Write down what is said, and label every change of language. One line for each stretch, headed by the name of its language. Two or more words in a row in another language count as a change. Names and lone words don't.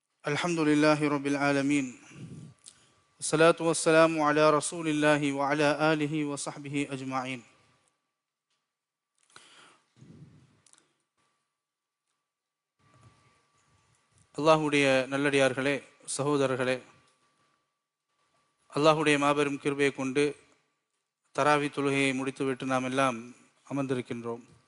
Arabic: الحمد لله رب العالمين والصلاة والسلام على رسول الله وعلى آله وصحبه أجمعين.
Tamil: அல்லாஹுடைய நல்லடியார்களே, சகோதரர்களே, அல்லாஹுடைய மாபெரும் கிருபையை கொண்டு தராவி தொழுகையை முடித்துவிட்டு நாம் எல்லாம் அமர்ந்திருக்கின்றோம்.